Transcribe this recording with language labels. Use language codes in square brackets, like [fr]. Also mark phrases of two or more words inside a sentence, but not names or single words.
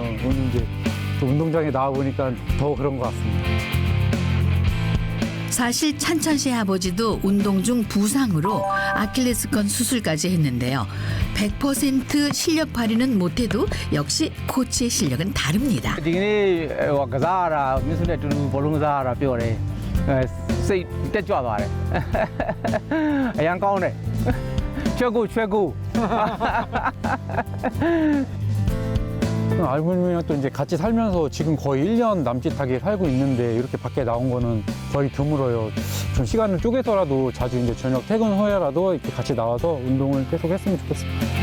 [ko] 오늘 이제 또 운동장에 나와 보니까 더 그런 것 같습니다. 사실 찬찬 씨의 아버지도 운동 중 부상으로 아킬레스건 수술까지 했는데요. 100% 실력 발휘는 못해도 역시 코치의 실력은 다릅니다. [my] ဒီကနေ့ကစားရတာမြစ်စုနဲ့အတူတူဘောလုံးကစားရတာပြောတယ်စိတ်တက်ကြွသွားတယ်အရန်ကောင်းတယ် 최고 [ko] 아버님이랑 또 이제 같이 살면서 지금 거의 1년 남짓하게 살고 있는데 이렇게 밖에 나온 거는 거의 드물어요. 좀 시간을 쪼개서라도 자주 이제 저녁 퇴근 후에라도 이렇게 같이 나와서 운동을 계속 했으면 좋겠습니다.